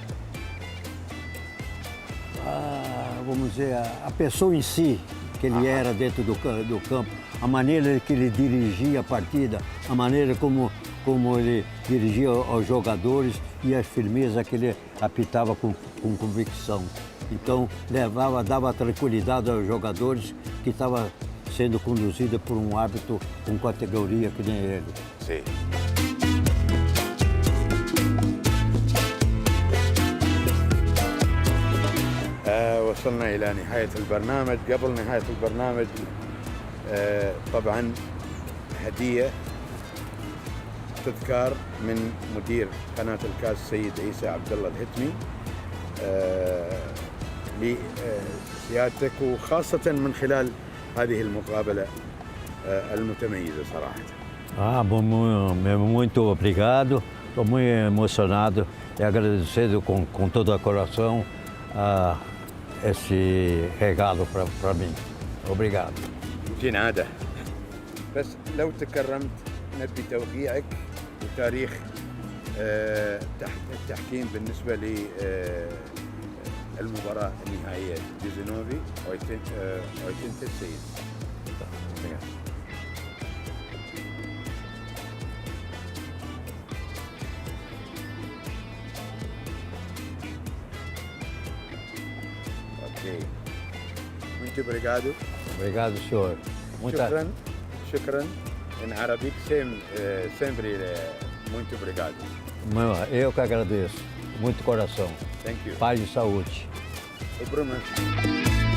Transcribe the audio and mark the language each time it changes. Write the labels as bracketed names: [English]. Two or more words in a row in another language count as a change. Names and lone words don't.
[Portuguese] Vamos dizer, a pessoa em si, que ele era dentro do campo, a maneira que ele dirigia a partida, a maneira como ele dirigia aos jogadores e a firmeza que ele apitava com convicção. Então, dava tranquilidade aos jogadores que estava sendo conduzida por um árbitro com categoria que nem ele. Sim. [Arabic] وصلنا إلى نهاية البرنامج. قبل نهاية البرنامج طبعا هدية تذكار من مدير قناة الكاس السيد عيسى عبد الله الهتمي لسيادتك، وخاصة من خلال هذه المقابلة المتميزة صراحة. [Portuguese] Muito obrigado. Estou muito emocionado e agradecido com todo o coração esse regalo para mim. Obrigado. [Arabic] جنادة. بس لو تكرمت نبي توقيعك وتاريخ التحكيم بالنسبة للمباراة النهائية جوزينوفي ويتنت السيد. [Portuguese] Ok. Muito obrigado. Obrigado, senhor. شكرا em árabe, sempre muito obrigado. Eu que agradeço. Muito coração. [English] Thank you. [Portuguese] Paz e saúde. O Bruno.